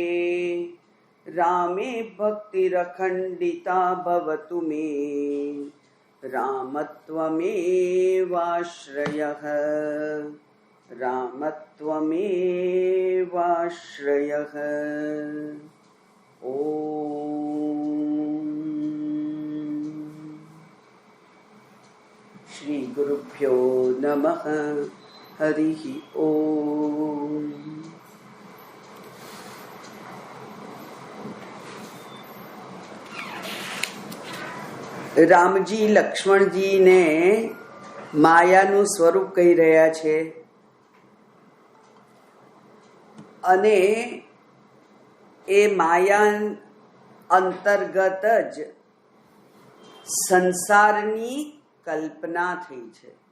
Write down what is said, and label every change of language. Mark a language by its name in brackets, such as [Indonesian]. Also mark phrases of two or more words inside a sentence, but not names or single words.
[Sanskrit] रामे भक्तिरखण्डिता भवतु मे रामत्वमेवाश्रयः रामत्वमेवाश्रयः। श्री गुरुभ्यो नमः। हरिः ओम। [Gujarati] રામજી લક્ષ્મણજીને માયાનું સ્વરૂપ કહી રહ્યા છે અને એ માયા અંતર્ગત જ સંસારની કલ્પના થઈ છે।